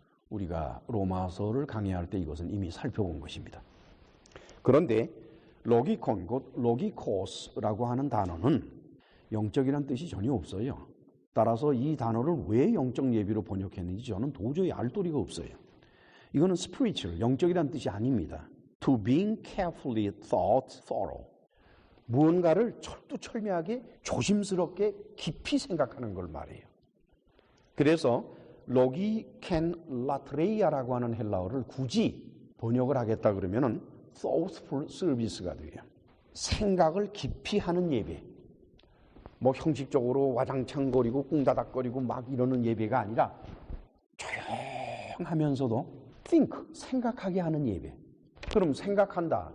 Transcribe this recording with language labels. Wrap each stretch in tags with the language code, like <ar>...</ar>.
<ko>우리가 로마서를 강의할 때 이것은 이미 살펴본 것입니다. 그런데 로기콘, 곧 로기코스라고 하는 단어는 영적이라는 뜻이 전혀 없어요. 따라서 이 단어를 왜 영적 예배로 번역했는지 저는 도저히 알 도리가 없어요. 이거는 spiritual, 영적이라는 뜻이 아닙니다.</ko> <en>To being carefully thought thorough.</en> <ko>무언가를 철두철미하게 조심스럽게 깊이 생각하는 걸 말해요. 그래서 로기켄 라트레이아라고 하는 헬라어를 굳이 번역을 하겠다 그러면은</ko> <en>thoughtful service</en> <ko>가 돼요. 생각을 깊이 하는 예배. 뭐 형식적으로 와장창거리고 꿍다닥거리고 막 이러는 예배가 아니라 조용하면서도 think, 생각하게 하는 예배. 그럼 생각한다.</ko>